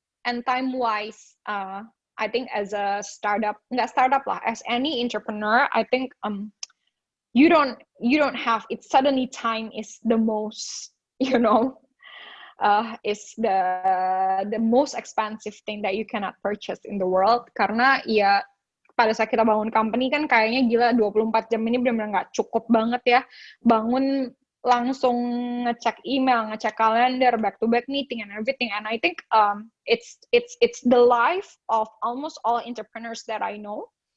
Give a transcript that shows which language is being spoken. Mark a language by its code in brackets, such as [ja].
[en] And time-wise, I think as a startup, [id] nggak startup lah, [en] as any entrepreneur, I think you don't have it. Suddenly time is the most, is the most expensive thing that you cannot purchase in the world. [id] Karena ya pada saat kita bangun company kan kayaknya gila 24 jam ini benar-benar nggak cukup banget ya. Bangun langsung ngecek email, ngecek kalender, [en] back-to-back meeting and everything. And I think it's the life of almost all entrepreneurs that I know.